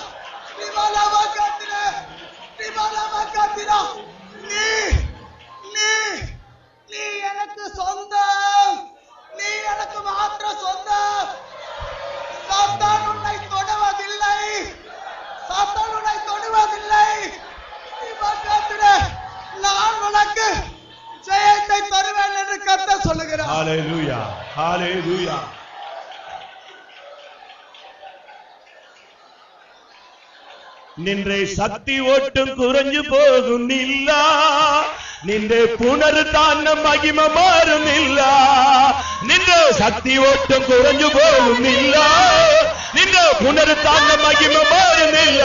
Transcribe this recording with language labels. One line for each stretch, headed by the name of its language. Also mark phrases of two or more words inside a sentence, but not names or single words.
Tamil: நீ எனக்கு சொந்தம், நீ எனக்கு மாத்திர சொந்தம். சாத்தான் உன்னை தொடுவதில்லை, சாத்தான் உன்னை தொடுவதில்லை. நான் உனக்கு ஜெயத்தை தருவேன் என்று கர்த்தர் சொல்லுகிறார். ஹல்லேலூயா, ஹல்லேலூயா.
Malayalam: നിന്റെ ശക്തി ഒട്ടും കുറഞ്ഞു പോകുന്നില്ല, നിന്റെ പുനരുത്ഥാന മഹിമ മാറുന്നില്ല. നിന്റെ ശക്തി ഒട്ടും കുറഞ്ഞു പോകുന്നില്ല, നിന്റെ പുനരുത്ഥാന മഹിമ മാറുന്നില്ല.